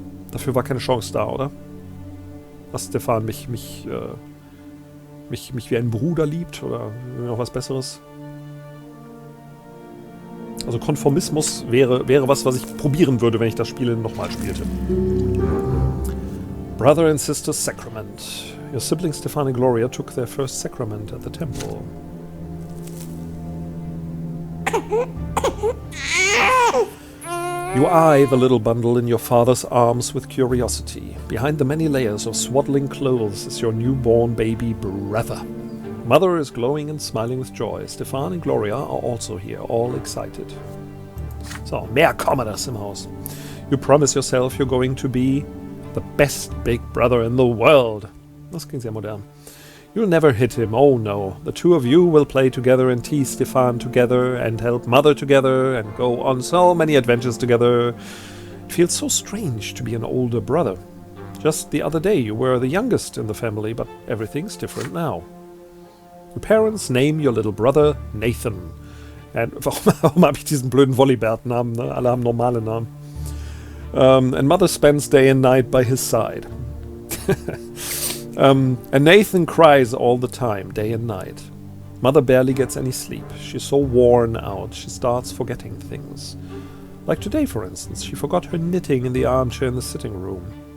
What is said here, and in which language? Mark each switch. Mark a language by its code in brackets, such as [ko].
[de] Dafür war keine Chance da, oder? Dass Stefan mich wie ein Bruder liebt oder noch was Besseres. Also Konformismus wäre was ich probieren würde, wenn ich das Spiel nochmal spielte. [en] Brother and Sister Sacrament. Your siblings Stefan and Gloria took their first sacrament at the temple. You eye the little bundle in your father's arms with curiosity. Behind the many layers of swaddling clothes is your newborn baby brother. Mother is glowing and smiling with joy. Stefan and Gloria are also here, all excited. [de] So, mehr Commoners im Haus. [en] You promise yourself you're going to be the best big brother in the world. [de] Das klingt sehr modern. [en] You'll never hit him, oh no. The two of you will play together and tease Stefan together and help Mother together and go on so many adventures together. It feels so strange to be an older brother. Just the other day you were the youngest in the family, but everything's different now. Your parents name your little brother Nathan. [de] And warum habe ich diesen blöden Volleybert-Namen? Ne? Alle haben normale Namen. [en] And Mother spends day and night by his side. And Nathan cries all the time, day and night. Mother barely gets any sleep. She's so worn out, she starts forgetting things. Like today, for instance, she forgot her knitting in the armchair in the sitting room.